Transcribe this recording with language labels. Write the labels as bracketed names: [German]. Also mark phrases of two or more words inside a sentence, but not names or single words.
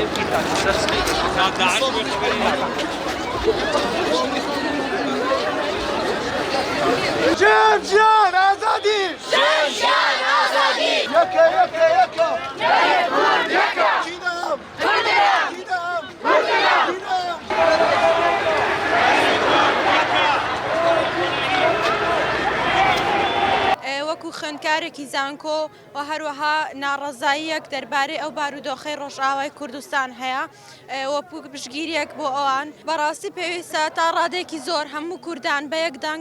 [Central Kurdish] جان جان آزادی جان جان آزادی یکا یکا یکا یکا چیدم کردم چیدم وەکو خوێندکارێکی زانکۆ و هەروەها ناڕەزاییەک دەربارەی ئەو بارودۆخەی ڕۆژئاوای کوردستان هەیە وەکو پشتگیریەک بۆ ئەوان بەڕاستی پێویستە تا ڕادێکی زۆر هەموو کوردان بە یەک دەنگ